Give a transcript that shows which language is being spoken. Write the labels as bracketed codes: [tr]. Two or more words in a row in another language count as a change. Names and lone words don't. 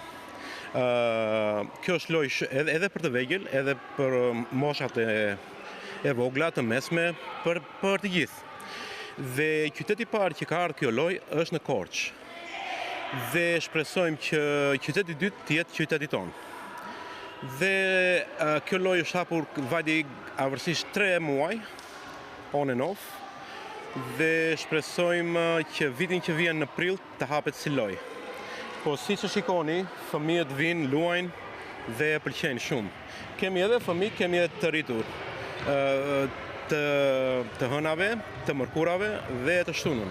[sq] Kjo është lojë edhe për të vegjël, edhe për moshat e vogla, të mesme, për të gjithë. Dhe qyteti parë që ka ardhur kjo lojë është në Korçë. Dhe shpresojmë që qyteti i dytë të jetë qyteti tonë. Dhe kjo lojë është hapur vajti avërsisht 3 muaj, [en] on and off, [sq] dhe shpresojmë që vitin që vjen në prill të hapet si lojë. Po si që shikoni, fëmijët vinë, luajnë dhe e pëlqejnë shumë. Kemi edhe fëmijë, kemi edhe të rritur, të hënave, të mërkurave dhe të shtunën.